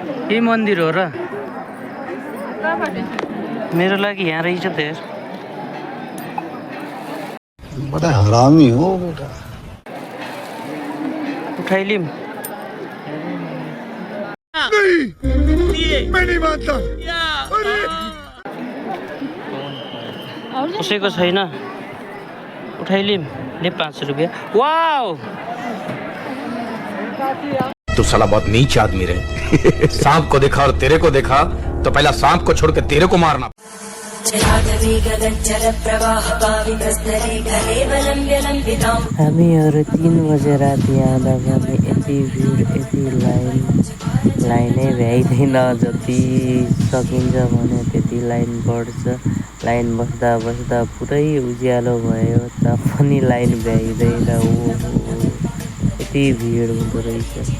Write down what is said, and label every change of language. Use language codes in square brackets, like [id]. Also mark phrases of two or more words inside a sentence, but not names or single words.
[ne] यही मन्दिर हो र मेरो लागि यहाँ रहेछ त हेर [hi] बड़ा हरामी हो बेटा [ne] उठाइलिम [hi] मैं नहीं मानता [ne] कसैको छैन उठाइलिम ले 500 रुपियाँ वाउ [hi] तू साला बहुत नीच आदमी रहे सांप को देखा और तेरे को देखा तो पहला सांप को छोड़ के तेरे को मारना [ne] हामीहरू 3 बजे राति आउँदा पनि यति भिड यति लाइनै भ्याइँदैन जति सकिन्छ भने त्यति लाइन बढ्छ लाइन बस्दा बस्दा पुरै उज्यालो भयो तापनि लाइन भ्याइँदैन ओहो यति भिड हुँदो रहेछ